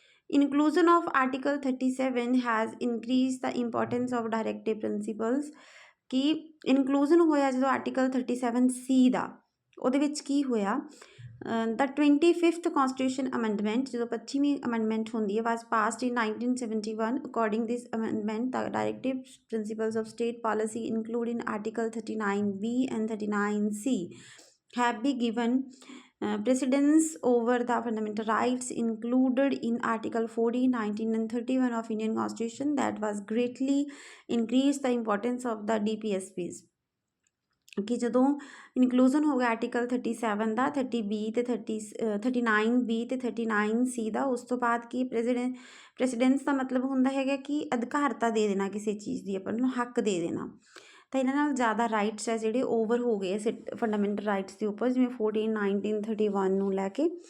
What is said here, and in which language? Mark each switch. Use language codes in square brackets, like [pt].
[en] Inclusion of article 37 has increase the importance of directive principles. [pa] ਕਿ inclusion ਹੋਇਆ ਜਦੋਂ article 37C ਦਾ, ਉਹਦੇ ਵਿੱਚ ਕੀ ਹੋਇਆ, [en] the 25th Constitution Amendment, [pa] ਜਦੋਂ 25ਵੀਂ ਅਮੈਂਡਮੈਂਟ ਹੁੰਦੀ ਹੈ, [en] Was passed in 1971। According this amendment the directive principles of state policy include in article 39B and 39C have been given precedence over the fundamental rights included in Article 40, 19 and 31 of Indian Constitution that was greatly increased the importance of the DPSPs। [pa] ਕਿ ਜਦੋਂ inclusion ਹੋ ਗਿਆ article 37 ਦਾ, 30B ਅਤੇ 39B ਅਤੇ 39C ਦਾ, ਉਸ ਤੋਂ ਬਾਅਦ ਕੀ ਪ੍ਰੈਸੀਡੈਂਸ ਦਾ ਮਤਲਬ ਹੁੰਦਾ ਹੈਗਾ ਕਿ ਅਧਿਕਾਰਤਾ ਦੇ ਦੇਣਾ ਕਿਸੇ ਚੀਜ਼ ਦੀ, ਆਪਾਂ ਨੂੰ ਹੱਕ ਦੇ ਦੇਣਾ। ਤਾਂ ਇਹਨਾਂ ਨਾਲ ਜ਼ਿਆਦਾ ਰਾਈਟਸ ਹੈ ਜਿਹੜੇ ਓਵਰ ਹੋ ਗਏ ਫੰਡਾਮੈਂਟਲ ਰਾਈਟਸ ਦੇ ਉੱਪਰ, ਜਿਵੇਂ 14, 19, 31 ਨੂੰ ਲੈ ਕੇ।